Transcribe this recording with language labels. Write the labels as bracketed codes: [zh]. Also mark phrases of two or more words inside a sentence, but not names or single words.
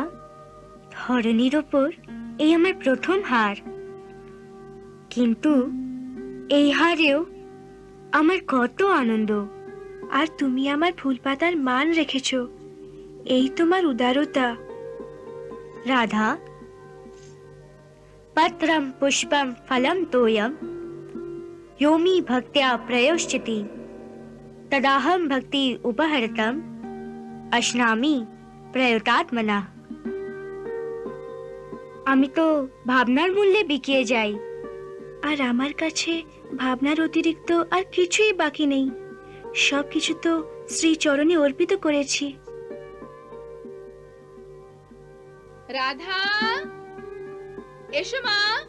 [bn] ধরণীর ওপর এই আমার প্রথম হার, কিন্তু এই হারেও আমার কত আনন্দ। আর তুমি আমার ফুলপাতার মান রেখেছ, এই তোমার উদারতা। [sa] রাধা, পত্রম পুষ্পম ফলম তোয়ম योमी भक्त्या प्रयोश्चिति तदाहम भक्ति उपहरतम अश्नामी प्रयोतात्मना। [bn] আমি তো ভাবনার মূল্যে বিকিয়ে যাই, আর আমার কাছে ভাবনার অতিরিক্ত আর কিছুই বাকি নেই। সবকিছু তো শ্রী চরণে অর্পিত করেছি। রাধা, এসো মা।